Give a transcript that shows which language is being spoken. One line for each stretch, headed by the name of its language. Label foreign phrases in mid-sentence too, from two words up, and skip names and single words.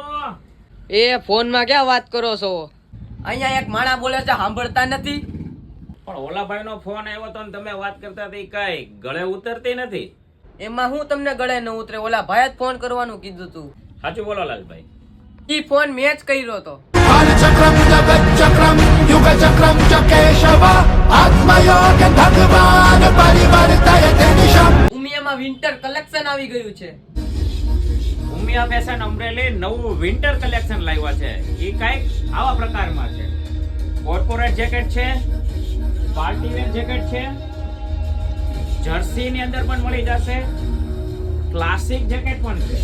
Gujarati: એ ફોનમાં ક્યાં વાત કરો છો? અહીંયા એક માણા બોલે છે, સાંભળતા નથી? પણ ઓલા ભાઈનો ફોન આવ્યો તો ને તમે વાત કરતા હતી, કઈ ગળે ઉતરતી નથી. એમાં હું તમને ગળે ન ઉતરે? ઓલા ભાઈ જ ફોન કરવાનું કીધું તું. સાચું બોલો લાલભાઈ. ઈ ફોન મેં જ કર્યો હતો.
Sanskrit: कालचक्रम जगच्चक्रम युगचक्रम च केशव आत्मयोग भगवान परिवर्तयते निशम।
Gujarati: ઉમિયામાં વિન્ટર કલેક્શન આવી ગયું છે. ઉમિયા ફેશન અમરેલી નવું વિન્ટર કલેક્શન લાવ્યા છે. એ કઈક આવા પ્રકારમાં છે. કોર્પોરેટ જેકેટ છે, પાર્ટી વેર જેકેટ છે, જર્સી ની અંદર પણ મળી જશે, ક્લાસિક જેકેટ પણ છે.